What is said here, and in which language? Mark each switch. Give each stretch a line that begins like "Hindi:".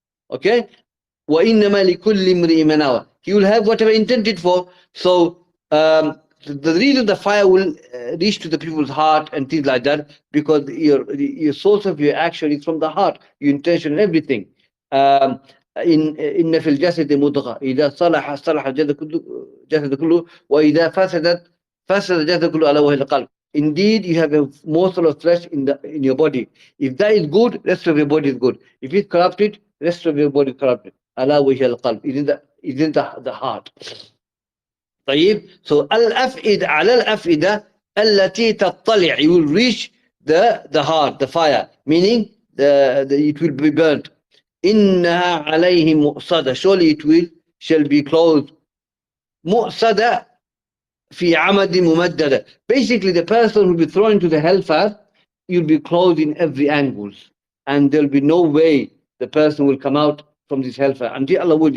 English: Okay?
Arabic: وَإِنَّمَا لِكُلِّ امْرِئٍ مَا نَوَى.
English: He will have whatever intended for. So the reason the fire will reach to the people's heart and things like that, because your source of your action is from the heart, your intention and everything.
Arabic: إن في الجسد مضغة إذا صلح الجسد كله وإذا فسد الجسد كله ألا وهي القلب.
English: Indeed, you have a morsel of flesh in your body. If that is good, rest of your body is good. If it's corrupted, rest of your body is corrupted.
Arabic: ألا وهي القلب.
English: It is the heart.
Arabic: طيب.
English: So al-af'ida
Arabic: على الأفئدة التي تطلع.
English: You will reach the heart, the fire, meaning it will be burnt.
Arabic: إنها عليهم مؤصدة.
English: Surely it shall be closed.
Arabic: مؤصدة في عمد ممددة.
English: Basically, the person will be thrown into the hellfire. You'll be closed in every angle, and there'll be no way the person will come out from this hellfire until Allah will.